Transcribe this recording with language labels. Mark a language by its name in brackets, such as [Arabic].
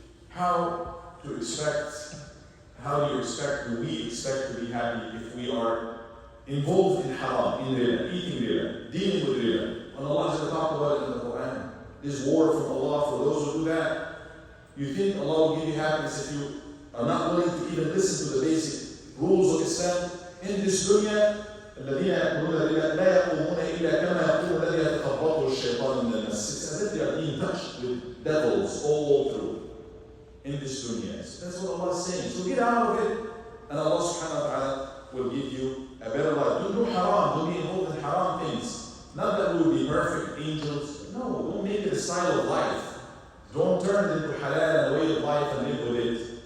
[English] How do you expect, do we expect to be happy if we are involved in haram, in riba, eating riba, dealing with riba? And Allah is going to talk about it in the Quran. This war from Allah for those who do that. You think Allah will give you happiness if you are not willing to even listen to the basic rules of Islam? In this dunya, [Arabic] الذين يأكلون الربا لا يقومون إلا كما يقوم الذي يتخبطه الشيطان من المس. [English] It's as if they are being touched with devils all through in this dunya. That's what Allah is saying. So get out of it, and Allah subhanahu wa ta'ala will give you a better life. Don't do haram, don't be involved in haram things. Not that we will be perfect angels. No, don't make it a style of life. Don't turn it into halal and a way of life and live with it.